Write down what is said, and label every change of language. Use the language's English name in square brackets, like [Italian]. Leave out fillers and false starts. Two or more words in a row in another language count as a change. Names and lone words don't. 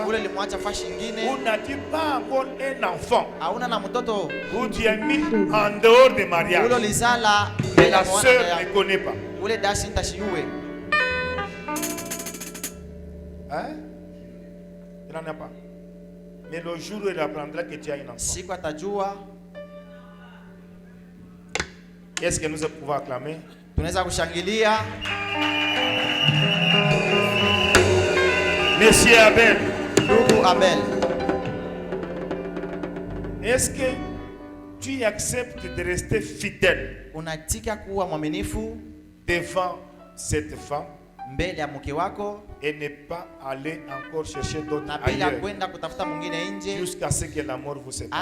[French] Ou n'as-tu pas encore un enfant où tu as mis en dehors du mariage et la sœur ne connaît pas? Hein? Il n'en a pas. Mais le jour où il apprendra que tu as un enfant, est-ce que nous pouvons acclamer? [Swahili] Tunaweza kushangilia. [French] Monsieur Abel. [Swahili] Ndugu Abel. [French] Est-ce que tu acceptes de rester fidèle? [Swahili] Unatika kuwa mwaminifu [French] devant cette femme [Swahili] mbele ya mke wako [French] et ne pas aller encore chercher d'autres ailleurs. [Swahili] Na bila kwenda kutafuta mwingine nje [French] jusqu'à ce que la mort vous sépare.